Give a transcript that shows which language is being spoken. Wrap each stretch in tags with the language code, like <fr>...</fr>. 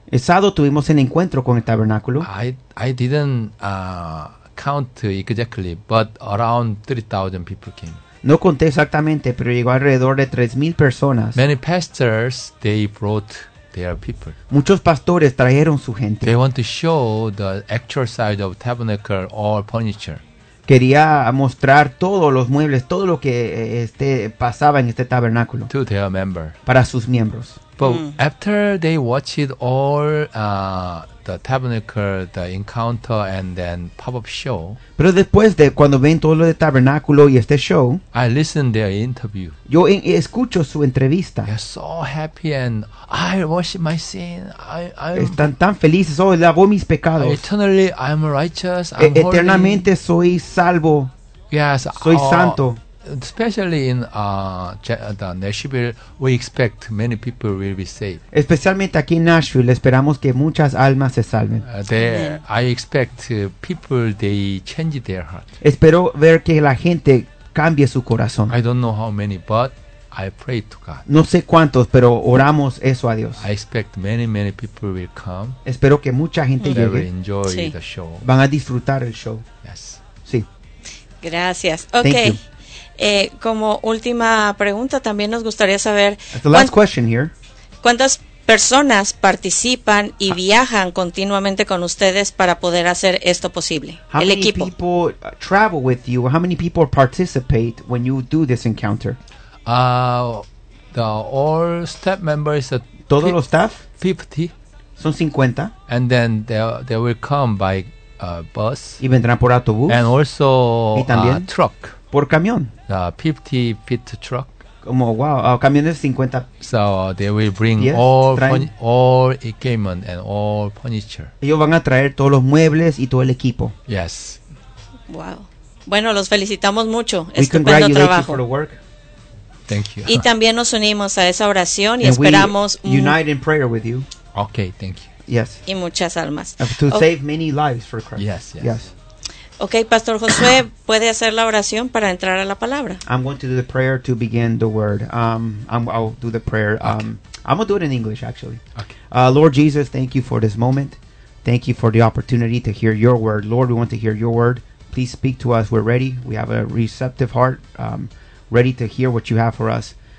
<es>El sábado tuvimos el encuentro con el tabernáculo.</es> <en>I didn't count exactly, but around 3,000 people came.</en> <es>No conté exactamente, pero llegó alrededor de 3,000 personas.</es> <en>Many pastors they brought their people.</en> <es>Muchos pastores trajeron su gente.</es> <en>They want to show the actual side of tabernacle or furniture.</en> <es>Quería mostrar todos los muebles, todo lo que pasaba en este tabernáculo.</es> <en>To their member.</en> <es>Para sus miembros.</es> <en>But after they watched all the tabernacle, the encounter, and then pop-up show.</en> <es>Pero después de cuando ven todo lo de tabernáculo y este show.</es> <en>I listen their interview.</en> <es>Yo escucho su entrevista.</es> <en>They're so happy and I wash my sin.</en> <es>Están tan felices. Oh, lavo mis pecados.</es> <en>Eternally, I'm righteous.</en> <es>Eternamente</es> <en>holy.</en> <es>Soy salvo.</es> <en>Yes.</en> <es>Soy santo.</es> <en>Especially in the Nashville, we expect many people will be saved.</en> <es>Especialmente aquí en Nashville, esperamos que muchas almas se salven.</es> <en>I expect people they change their heart.</en> <es>Espero ver que la gente cambie su corazón.</es> <en>I don't know how many, but I pray to God.</en> <es>No sé cuántos, pero oramos eso a Dios.</es> <en>I expect many people will come.</en> <es>Espero que mucha gente</es> <en>they</en> <es>llegue.</es> <en>Will enjoy</en> <es>sí.</es> <en>the show.</en> <es>Van a disfrutar el show.</es> <en>Yes.</en> <es>Sí. Gracias.</es> <en>Okay. Thank you.</en> <es>Como última pregunta, también nos gustaría saber ¿cuántas personas participan y viajan continuamente con ustedes para poder hacer esto posible?</es> <en>How</en> <es>el equipo.</es> <en>How many people travel with you? How many people participate when you do this encounter? The all staff members.</en> <es>Todos los staff.</es> <en>50.</en> <es>Son 50.</es> <en>And then they will come by bus.</en> <es>Y vendrán por autobús.</es> <en>And also</en> <es>y también</es> <en>truck.</en> <es>Por camión.</es> <en>50 feet truck.</en> <es>Como wow, camiones 50.</es> <en>So they will bring yes, all equipment and all furniture.</en> <es>Ellos van a traer todos los muebles y todo el equipo.</es> <en>Yes.</en> <es>Wow. Bueno, los felicitamos mucho.</es> <en>We</en> <es>estupendo trabajo.</es> <en>For the work. Thank you.</en> <es>Y también nos unimos a esa oración y</es> <en>and</en> <es>esperamos.</es> <en>We unite in prayer with you. Okay, thank you. Yes.</en> <es>Y muchas almas.</es> <en>To save many lives for Christ. Yes, yes. Yes.</en> <es>Okay, Pastor Josué, puede hacer la oración para entrar a la palabra.</es> <en>I'm going to do the prayer to begin the word. I'll do the prayer. Okay. I'm going to do it in English, actually. Okay. Lord Jesus, thank you for this moment. Thank you for the opportunity to hear your word. Lord, we want to hear your word. Please speak to us. We're ready. We have a receptive heart, ready to hear what you have for us.</en>